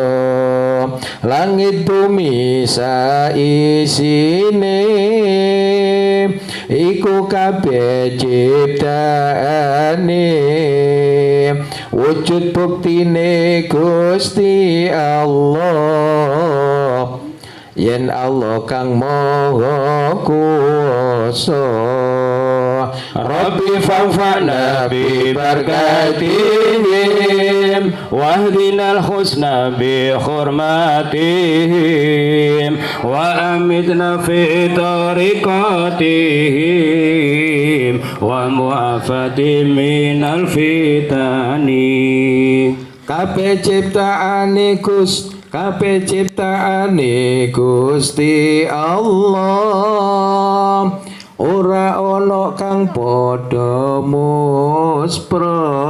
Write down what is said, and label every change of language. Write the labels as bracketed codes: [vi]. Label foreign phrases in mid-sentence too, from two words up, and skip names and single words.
[jv] Langit bumi saisine iku kabeh ciptaane, wujud buktine Gusti Allah, yen Allah kang maha kuwasa. [ar] رب فانفعنا ببركاتهم واهدنا الحسنى بحرمتهم وأمتنا في طريقتهم ومعافاة من الفتن. [jv] Kabeh ciptaane Gusti Allah, ora ana kang padha muspra.